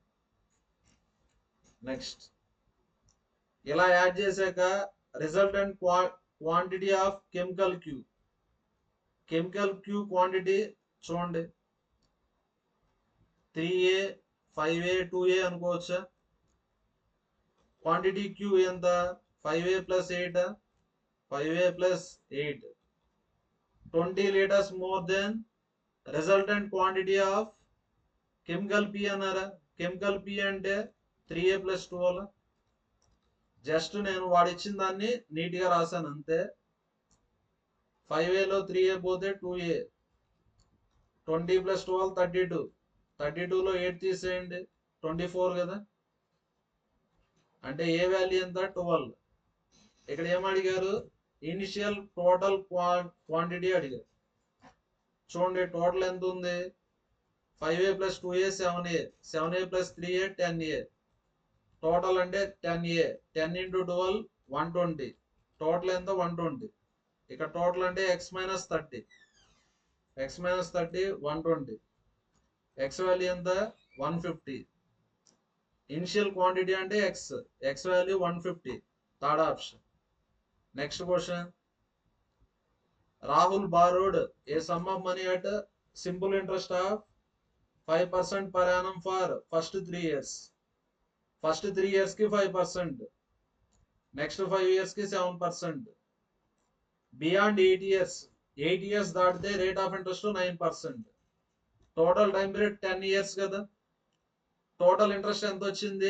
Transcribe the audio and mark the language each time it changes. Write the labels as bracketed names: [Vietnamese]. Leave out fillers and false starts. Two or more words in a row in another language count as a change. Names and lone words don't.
[English] నెక్స్ట్, [Telugu] ఇలా యాడ్ చేశాక [English] resultant quantity of chemical Q. chemical Q quantity చూడండి, [Telugu] 3A, 5A, 2A అనుకోవచ్చా? క్వాంటిటీ Q ఎంత? [English] 5A plus 8. 5A plus 8. 20 liters more than resultant quantity of chemical P అన్నారా? chemical P అంటే 3A plus 12. [Telugu] జస్ట్ నేను వాడిచ్చిన దాన్ని నీట్గా రాశాను అంతే. 5Aలో 3A పోతే 2A. 20 plus 12, 32. 32లో 8 తీసేయండి, 24 కదా. అంటే ఏ వాల్యూ ఎంత? 12. ఇక్కడ ఏం అడిగారు? [English] initial total quantity అడిగారు. [Telugu] చూడండి, టోటల్ ఎంత ఉంది? [English] 5A plus 2A 7A. 7A plus 3A 10A. [Telugu] టోటల్ అంటే 10A. 10 into 12, 120. టోటల్ ఎంత? 120. ఇక్కడ టోటల్ అంటే [English] x minus 30. x minus 30, 120. x value ఎంత? 150. initial quantity అంటే x value 150. third option. next question. రాహుల్ borrowed a sum of money at simple interest of 5% per annum for first 3 years. ఫస్ట్ 3 years కి 5%. next 5 years కి 7%. beyond 8 years దాటితే rate of interest 9%. total time period 10 years కదా. total interest [Telugu] ఎంత వచ్చింది?